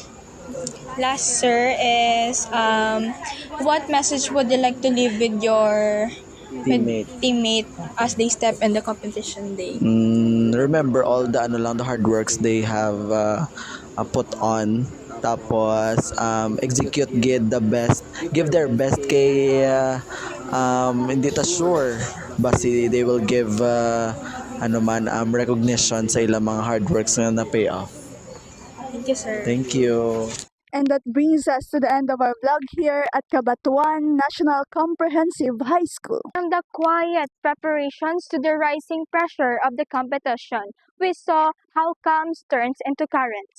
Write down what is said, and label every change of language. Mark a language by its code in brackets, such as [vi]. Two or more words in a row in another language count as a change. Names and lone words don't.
[en] Last, sir, is what message would you like to leave with your teammate as they step in the competition day? Remember all the the hard works they have put on. Tapos execute give their best [hil] kay hindi ta [en] sure basi they will give recognition [hil] sa ilang mga [en] hard works na pay off. Thank you, sir. Thank you. And that brings us to the end of our vlog here at Cabatuan National Comprehensive High School. From the quiet preparations to the rising pressure of the competition, we saw how calm turns into currents.